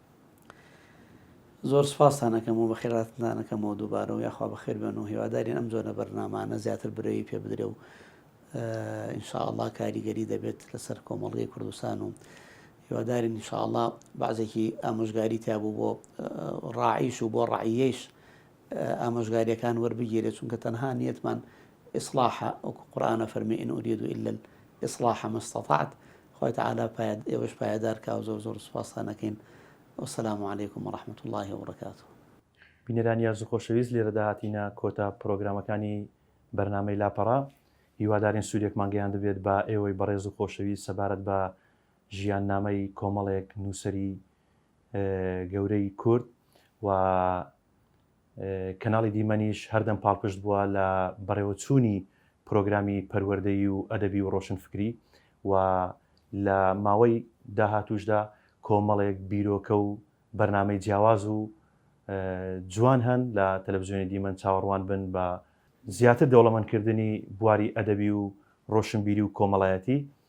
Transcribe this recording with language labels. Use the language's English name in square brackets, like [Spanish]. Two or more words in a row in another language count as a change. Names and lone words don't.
[Central Kurdish] زۆر سپاسان دەکەم و بەخێراتتان دەکەمەوە دووبارە و یاخوا بەخێر بێن و هیوادارین ئەم جۆرە بەرنامانە زیاتر برەوی پێ بدرێ و ئینشاءالله کاریگەری دەبێت لەسەر کۆمەڵگەی کوردستان و هیوادارین ئینشاءالله بەعزێکی ئامۆژگاری تیابوو بۆ ڕاعیش و بۆ ڕعیەیش ئامۆژگاریەکان وەربگیرێت چونکە تەنها نیەتمان ئیصلاحە وەکو قورئانە فەرمێ [Arabic] ئین ئوریدو ئیلا الإصلاح ما استطعت [Central Kurdish] خوای تەعالا ئێوەش پایدارکە و زۆر زۆر سوپاسان دەکەین. [Arabic] والسلام عليكم ورحمة الله وبركاته. [Central Kurdish] بینەرانی یاز و خۆشەویست لێرە داهاتینە کۆتا پرۆگرامەکانی بەرنامەی لاپەڕا هیوادارین سوودێکمان گەیان دەبێت بە ئێوەی بەڕێز و خۆشەویست سەبارەت بە ژیان نامەی کۆمەڵێک نووسەری گەورەی کورد و کەناڵی دیمەنیش هەردەم پاڵپشت بووە لە بەڕێوەچوونی پرۆگرامی پەروەردەیی و ئەدەبی و ڕۆشنفکری و لە ماوەی داهاتوشدا کۆمەڵێک بیرۆکە و بەرنامەی جیاواز و جوان هەن لە تەلەڤیزیۆنی دیمەن چاوەڕوان بن بە زیاتر دەوڵەمەندکردنی بواری ئەدەبی و ڕۆشنبیری و کۆمەڵایەتی